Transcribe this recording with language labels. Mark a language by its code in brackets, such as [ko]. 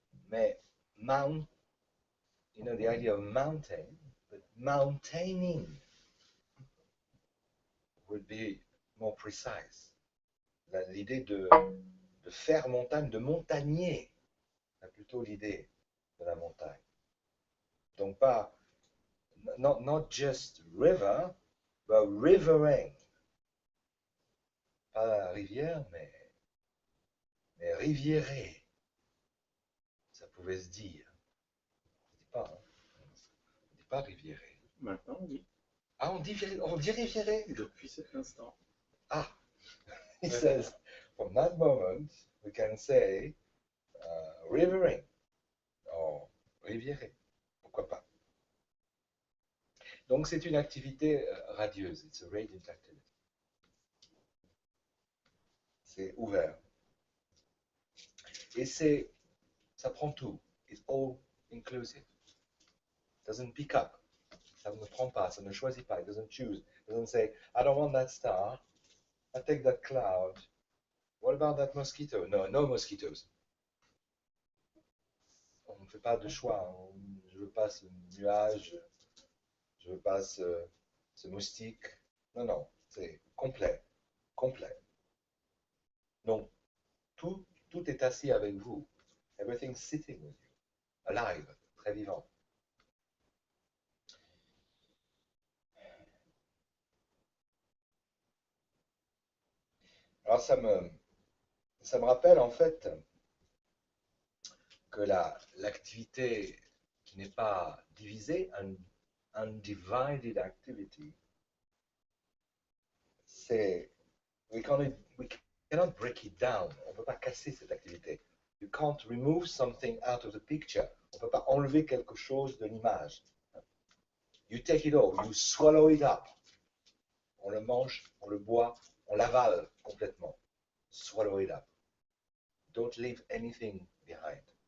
[en] Mais mount, you know, the idea of mountain, but mountaining would be more precise. [fr] L'idée de faire montagne, de montagner, c'est plutôt l'idée de la montagne. Donc pas, [en] not just river, but rivering. [fr] Pas la rivière, mais riviérer. Ça pouvait se dire. On dit pas, hein? On dit pas riviérer. Maintenant, oui. Ah, on dit riviérer? Depuis cet instant. [en] Ah, he says, from that moment, we can say rivering, or riviérer. [fr] Pourquoi pas? Donc c'est une activité radieuse. [en] It's a radiant activity. [fr] C'est ouvert. Et ça prend tout. [en] It's all inclusive. It doesn't pick up. [fr] Ça ne prend pas, ça ne choisit pas. [en] It doesn't choose. It doesn't say, I don't want that star. I take that cloud. What about that mosquito? No, no mosquitoes. [fr] On ne fait pas de choix. Je veux pas ce nuage. Je veux pas ce moustique. Non, non. C'est complet. Complet. Donc, tout est assis avec vous. [en] Everything's sitting with you. Alive. [fr] Très vivant. Alors, ça me rappelle en fait que l'activité qui n'est pas divisée, un undivided activity, c'est [en] we cannot break it down. [fr] On ne peut pas casser cette activité. [en] You can't remove something out of the picture. [fr] On ne peut pas enlever quelque chose de l'image. [en] You take it all, you swallow it up. [fr] On le mange, on le boit, on l'avale complètement. [en] Swallow it up. Don't leave anything behind.